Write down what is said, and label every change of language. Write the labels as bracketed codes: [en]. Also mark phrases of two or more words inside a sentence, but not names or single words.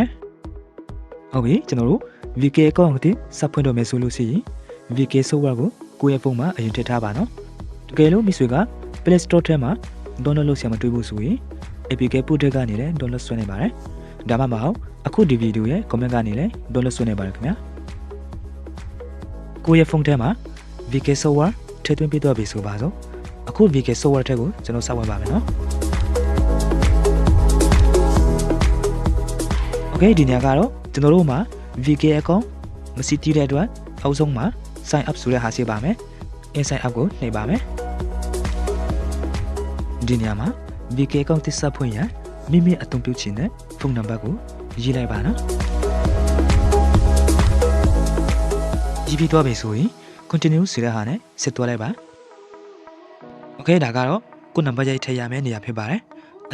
[my] ဟုတ်ပြီကျွန်တော်တို့ VK account သစ်ဆက်ဖွင့်တော့မယ်ဆိုလို့ရှိရင် VK software ကိုကိုယ့်ရဲ့ဖုန်းမှာအရင်ထည့်ထားပါနော်တကယ်လို့မိတ်ဆွေက Play Store ထဲမှာ download လုပ်ဆရာမတွေ့ဘူးဆိုရင် APK ပို့တဲ့ကနေလည်း download ဆွဲနေပါတယ်ဒါမှမဟုတ်အခုဒီဗီဒီယိုရဲ့ comment ကနေလည်း download ဆွဲနေပါတယ်ခင်ဗျာကိုယ့်ရဲ့ဖုန်းထဲမှာ VK software ထည့်သွင်းပြီးတော့ပြီဆိုပါစို့အခု VK software ထက်ကိုကျွန်တော်စောက်ဝင်ပါမယ်နော် Okay ဒီညကတော့ကျွန်တော်တို့မှာ VK account မရှိသေးတဲ့အတွက်အောက်ဆုံးမှာ [en] sign up [my] ဆိုတဲ့ဟာရှိပါမယ် [en] sign up [my] ကိုနှိပ်ပါမယ်ဒီညမှာ VK account သစ်ဆက်ဖွင့်ရမိမိအသုံးပြုချင်တဲ့ဖုန်းနံပါတ်ကိုရေးလိုက်ပါနော် ရေးပြီးတော့ပြီဆိုရင် continue ဆိုတဲ့ဟာနဲ့ဆက်သွားလိုက်ပါ Okay ဒါကတော့ကိုနံပါတ်ရိုက်ထည့်ရမယ့်နေရာဖြစ်ပါတယ်အ